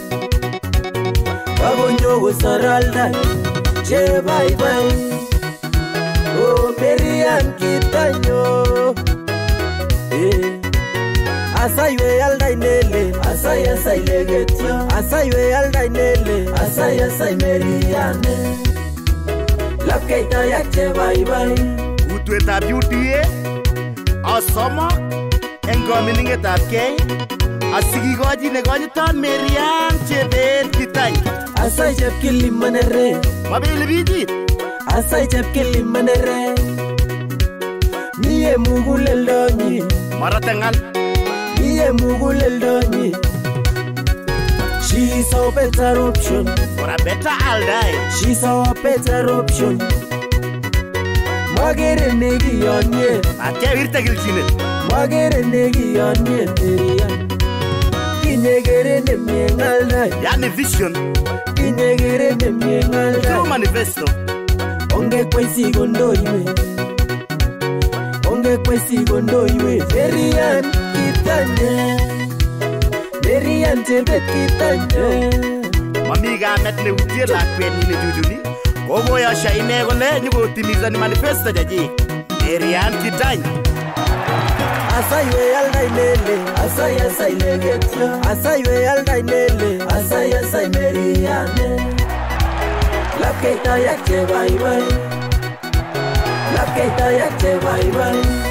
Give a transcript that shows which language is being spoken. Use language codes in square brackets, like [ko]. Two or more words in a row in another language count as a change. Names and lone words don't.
[kln] Kago nyogo saralda Che [en] bye bye [kln] Oh Merian Kitanyo Asaywe aldai nele Asay legetyo Asaywe aldai nele Asay Meriane Lapkeita yakche [en] bye bye [kln] Utwetab UDA Asomok en kominingetab kei asikikochi nekonyiton Merian Chebet Kitany Asay chepkili manere mabele bijit Asay chepkili manere Miye muguleldonyi maratengal Miye muguleldonyi [en] She's our better option for a better aldai She's our better option [kln] Magere negi yonye Atewirte gilchinet Magere negi yonye Merian Kinyegere nemye ngaldai Yani vision Kinyegere nemye ngaldai [en] True manifesto [kln] Onge kwesi gondoiwe Onge kwesi gondoiwe Merian Kitanye Merian Chebet Kitanye Mami kamet neutie lakwet ni jujuni Kokoyosha ine kole nyikotimizani manifesto jaji Merian Kitany Asaywe aldai nele Asay legetyo Asaywe aldai nele Asay Meriane Lapkeita yakche [en] bye bye [kln] Lapkeita yakche [en] bye bye